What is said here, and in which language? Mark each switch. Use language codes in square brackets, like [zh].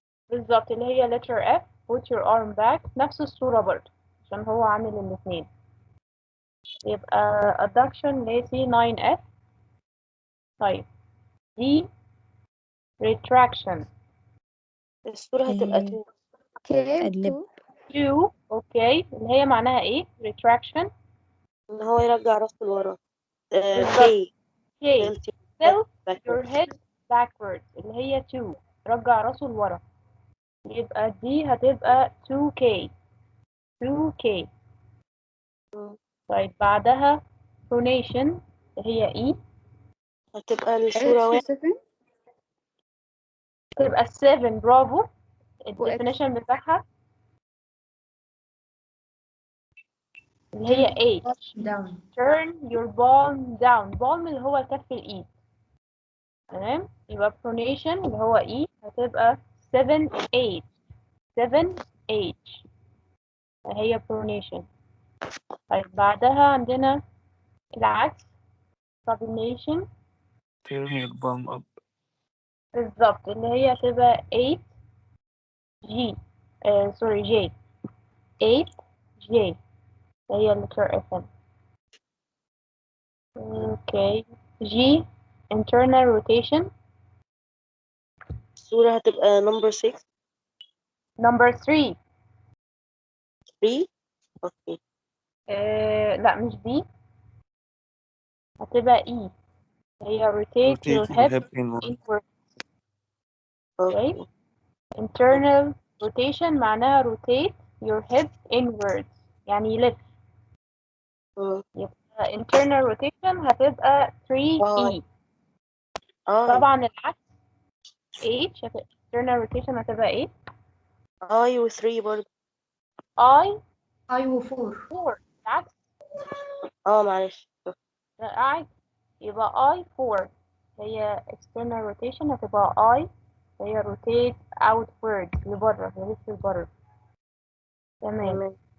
[ar] بالظبط اللي هي letter F. [en] Put your arm back. [ar] نفس الصورة برضه عشان هو عامل الاثنين. يبقى adduction اللي هي C9F. طيب D retraction. الصورة هتبقى 2. اللب. 2. اوكي، اللي هي معناها ايه؟ retraction. إن هو يرجع راسه لورا. بالظبط. K. K. [en] Tilt tilt your backwards. head backwards اللي هي 2. [ar] رجع راسه لورا. يبقى دي هتبقى 2K. 2K. طيب بعدها pronation اللي هي E. هتبقى الصورة 1. تبقى 7. برافو. الديفينيشن بتاعها اللي هي H. [en] Down. turn your palm down. [ar] palm اللي هو كف الإيد. تمام. يبقى pronation اللي هو E هتبقى 7H. 7H هي pronation. طيب بعدها عندنا العكس supination. [en] Turn your palm up. [ar] بالظبط اللي هي هتبقى 8G. سوري J. 8J هي letter FM. [en] Okay. G internal rotation. [ar] الصورة هتبقى number 6. [en] number 3. [ar] 3. اوكي. لا مش دي، هتبقى E. هي rotate [en] Rotate your your hip hip inward. inward. [ar] اوكي. [en] okay. internal rotation معناها rotate your hip inwards يعني يلف. [ar] يبقى internal rotation هتبقى 3E. طبعا العكس H internal rotation هتبقى ايه؟ I و 3 برضه. I و 4. العكس. معلش. لا عادي. يبقى I 4 هي external rotation هتبقى I هي [en] rotate outward [ar] لبره، يلف لبره. تمام.